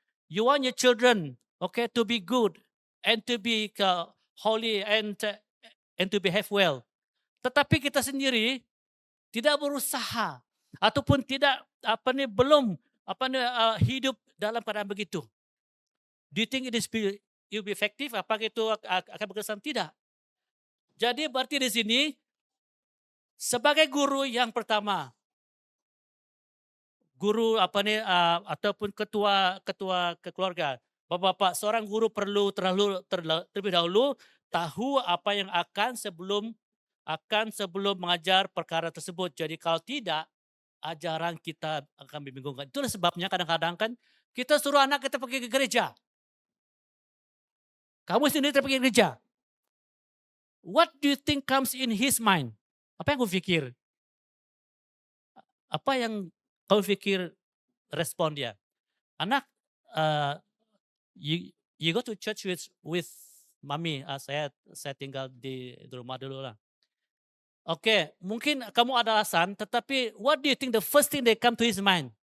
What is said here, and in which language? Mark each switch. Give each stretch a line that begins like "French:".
English: You want your children, okay, to be good and to be holy and to behave well.
Indonesian: Tetapi kita sendiri tidak berusaha ataupun tidak belum hidup dalam keadaan begitu.
English: Do you think it will be effective?
Indonesian: Apakah itu akan berkesan? Tidak. Jadi berarti di sini sebagai guru yang pertama, guru ataupun ketua keluarga, bapak-bapak, seorang guru perlu terlebih dahulu tahu apa yang akan sebelum mengajar perkara tersebut. Jadi kalau tidak, ajaran kita akan membingungkan. Itulah sebabnya kadang-kadang kan kita suruh anak kita pergi ke gereja. Kamu sendiri pergi ke gereja.
English: What do you think comes in his mind?
Indonesian: Apa yang kau pikir? Apa yang kau pikir respon dia?
English: Anak, you go to church with mami.
Indonesian: Saya tinggal di rumah dulu lah. Oke, mungkin kamu ada alasan, tetapi
English: what do you think the first thing that come to his mind?